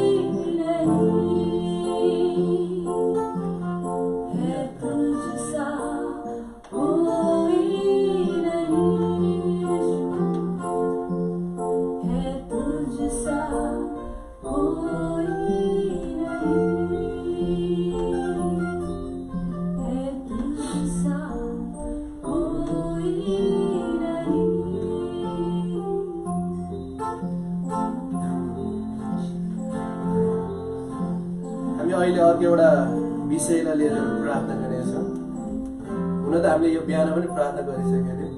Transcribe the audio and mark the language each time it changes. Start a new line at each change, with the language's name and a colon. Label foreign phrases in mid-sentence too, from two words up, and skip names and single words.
Hindi: नहीं है तुझसा कोई नहीं है तुझसा कोई नहीं है तुझसा कोई
Nepali: हामी अहिले अर्को एउटा विषयलाई लिएर प्रार्थना गरेका छौँ। हुन त हामीले यो बिहान पनि प्रार्थना गरिसकेका थियौँ।